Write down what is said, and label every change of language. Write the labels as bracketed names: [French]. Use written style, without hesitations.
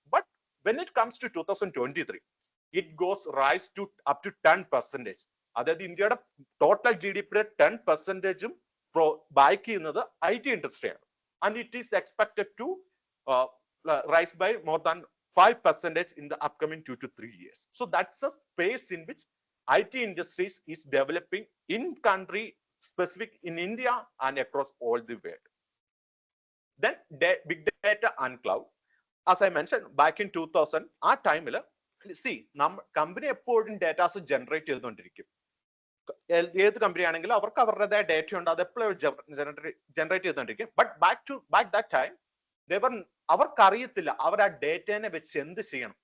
[English] But when it comes to 2023 it goes rise to up to 10%. [Malayalam] അതായത് ഇന്ത്യയുടെ total GDPയുടെ 10%ഉം back ചെയ്യുന്നത് IT ഇൻഡസ്ട്രിയാണ്. [English] And it is expected to rise by more than 5% in the upcoming 2 to 3 years. So that's a space in which IT industries is developing in country specific in India and across all the world. Then big data and cloud. As I mentioned back in 2000, [Malayalam] ആ ടൈമിൽ company എപ്പോഴും datas generate ചെയ്തുകൊണ്ടിരിക്കും. ഏത് company ആണെങ്കിലും അവർക്ക് അവരുടേതായ data ഉണ്ട്, അത് എപ്പോഴും ജനറേറ്റ് ചെയ്തുകൊണ്ടിരിക്കും. ബട്ട് ബാക്ക് ദാറ്റ് ടൈം അവർക്കറിയത്തില്ല അവർ ആ ഡേറ്റനെ വെച്ച് എന്ത് ചെയ്യണം.